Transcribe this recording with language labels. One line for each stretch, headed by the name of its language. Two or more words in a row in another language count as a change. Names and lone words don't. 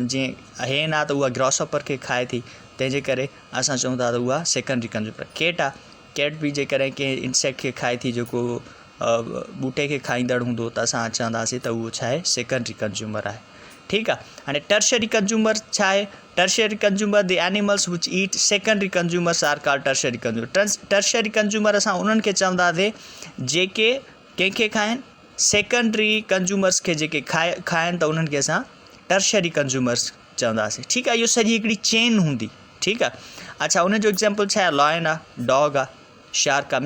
Sindhi: जीअं हैन आहे त उहा ग्रासहॉपर खे खाए थी, तंहिंजे करे असां चऊं था त उहा
English: secondary consumer.
Sindhi: कैट आहे, कैट बि जेकॾहिं कंहिं इंसेक्ट खे खाए थी जेको ॿूटे खे खाईंदड़ हूंदो, त असां चवंदासीं त उहो छा आहे,
English: secondary consumer
Sindhi: आहे, ठीकु आहे।
English: हाणे tertiary consumer
Sindhi: छा आहे,
English: tertiary consumer the animals which eat secondary consumers are called tertiary consumer. tertiary consumer
Sindhi: असां उन्हनि खे चवंदासीं जेके कंहिंखे खाइनि,
English: secondary consumers
Sindhi: खे जेके खाइनि त उन्हनि खे असां
English: tertiary consumers
Sindhi: चवंदासीं, ठीकु आहे। इहो सॼी हिकिड़ी चेन हूंदी, ठीकु आहे। अच्छा, उनजो एग्ज़ाम्पल छा आहे, लायन आहे, डॉग आहे, शार्क आहे।